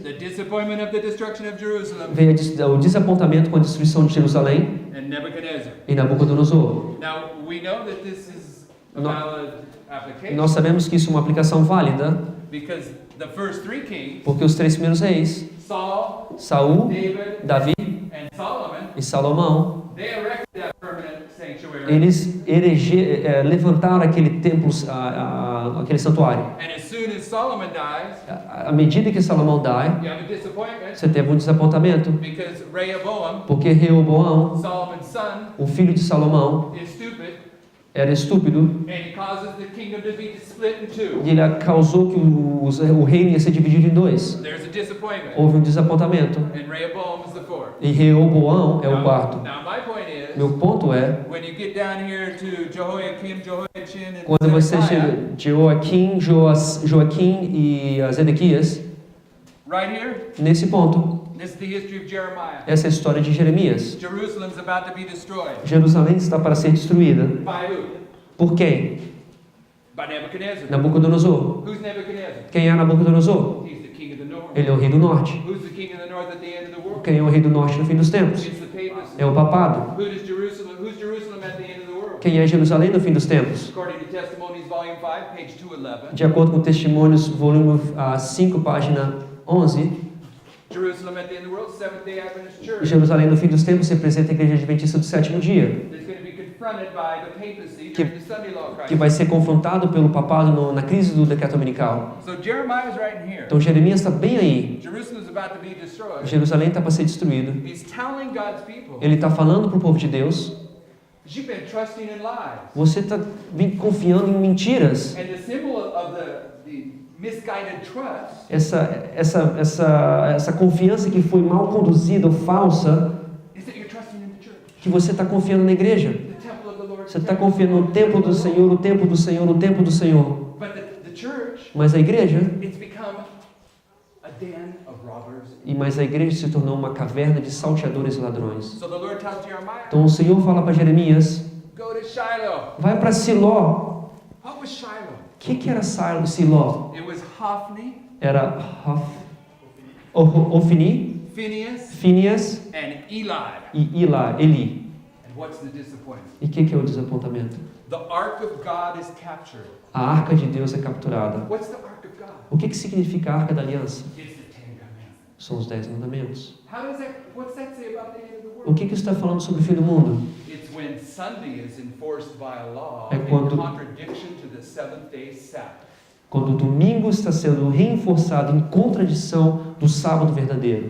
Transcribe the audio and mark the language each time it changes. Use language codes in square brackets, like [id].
[en] The disappointment of the destruction of Jerusalem, [pt] Veio o desapontamento com a destruição de Jerusalém [en] and Nebuchadnezzar. [pt] e Nabucodonosor. [en] Now, we know that this is a [pt] No- [en] valid application [pt] Nós sabemos que isso é uma aplicação válida, [en] because the first 3 kings [pt] porque os 3 primeiros reis [en] Saul, [pt] Saul, [en] David, [pt] Davi [en] and Solomon, [pt] e Salomão, [en] they erected that permanent sanctuary. [pt] eles levantaram aquele templo, aquele santuário. [en] And as soon as Solomon dies, [pt] À medida que Salomão dá, [en] you have a disappointment [pt] você teve um desapontamento, [en] because Rehoboam, [pt] porque Reoboão, [en] Solomon's son, [pt] o filho de Salomão, [en] is stupid, [pt] era estúpido [en] and he causes the kingdom to be split in two. [pt] e ele causou que o reino ia ser dividido em dois. [en] There's a disappointment, [pt] Houve um desapontamento [en] and Rehoboam is the fourth. [pt] e Reoboão é o quarto. [en] Now my point is, [pt] Meu ponto é, [en] when you get down here to Jehoiakim, Jehoiachin, and [pt] quando você [en] Zedekiah, [pt] chega Joaquim e Zedequias, [en] right here, [pt] nesse ponto, [en] this is the history of Jeremiah. [pt] essa é a história de Jeremias. [en] Jerusalem's about to be destroyed. [pt] Jerusalém está para ser destruída. [en] By who? [pt] Por quem? [en] By Nebuchadnezzar. [pt] Nabucodonosor. [en] Who's Nebuchadnezzar? [pt] Quem é Nabucodonosor? [en] He's the king of the north. [pt] Ele é o rei do norte. [en] Who's the king of the north at the end of the world? [pt] Quem é o rei do norte no fim dos tempos? [en] It's the papacy. [pt] É o papado. [en] Who's Jerusalem at the end of the world? [pt] Quem é Jerusalém no fim dos tempos? [en] According to Testimonies, volume 5, page 211, [pt] De acordo com Testemunhos, volume 5, página 11, [en] Jerusalem at the end of the world, Seventh-day Adventist Church. [pt] Jerusalém no fim dos tempos representa a igreja adventista do sétimo dia, [en] That's going to be confronted by the papacy [pt] Que- [en] during the Sunday law [pt] que [en] crisis. [pt] vai ser confrontado pelo papado na crise do decreto dominical. [en] So Jeremiah is right in here. [pt] Então Jeremias está bem aí. [en] Jerusalem is about to be destroyed. [pt] Jerusalém está para ser destruído. [en] He's telling God's people, [pt] Ele está falando para o povo de Deus, [en] you've been trusting in lies. [pt] você está confiando em mentiras. [en] And the symbol of the misguided trust [pt] Essa confiança que foi mal conduzida ou falsa, [en] is that you're trusting in the church, [pt] que você está confiando na igreja. [en] the temple of the Lord. [pt] Você está confiando no templo do Senhor, no templo do Senhor, no templo do Senhor. [en] But the church, [pt] Mas a igreja, [en] it's become a den of robbers. [pt] mas a igreja se tornou uma caverna de salteadores e ladrões. [en] So the Lord tells Jeremiah, [pt] Então o Senhor fala para Jeremias, [en] go to Shiloh. [pt] vai para Siló. [en] What was Shiloh? [pt] O que era Siló? [en] It was Hophni, [pt] Era Ofni, [en] Phinehas, [pt] Fínias [en] and Eli. [pt] e Eli. [en] And what's the disappointment? [pt] E o que é o desapontamento? [en] The ark of God is captured. [pt] A arca de Deus é capturada. [en] What's the ark of God? [pt] O que significa a arca da aliança? [en] It's the Ten Commandments. [pt] São os 10 mandamentos. [en] What's that say about the end of the [pt] O [en] world? [pt] que está falando sobre o fim do mundo? [en] It's when Sunday is enforced by a law [pt] É [en] in [pt] quando- [en] contradiction to the seventh-day Sabbath. [pt] Quando o domingo está sendo reforçado em contradição do sábado verdadeiro.